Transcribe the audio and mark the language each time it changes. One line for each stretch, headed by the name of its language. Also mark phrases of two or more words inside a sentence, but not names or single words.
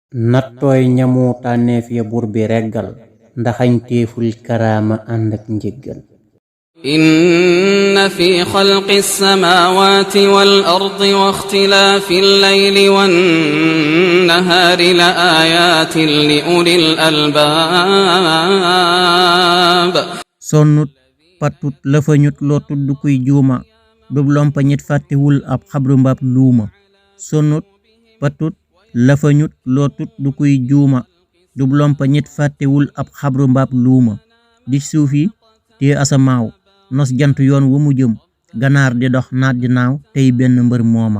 Wolof: nattooy ñamu tànneef ya buur bi reggal ndaxañteeful karaama ànd ak njéggal.
Arabic: إن في خلق السماوات والأرض واختلاف الليل والنهار لآيات لأولي الألباب.
Wolof: sonnut patut lëfañut loo tudd kuy juuma dub lompa ñit fàttewul ab xabru mbaab luuma. sonnut patut lëfañut loo tudd kuy juuma dub lompa ñit fàttewul ab xabru mbaab luuma. di suufi te asamaaw nos jant yoon wu mu jëm ganaar di dox naat di naaw tey benn mbër mooma.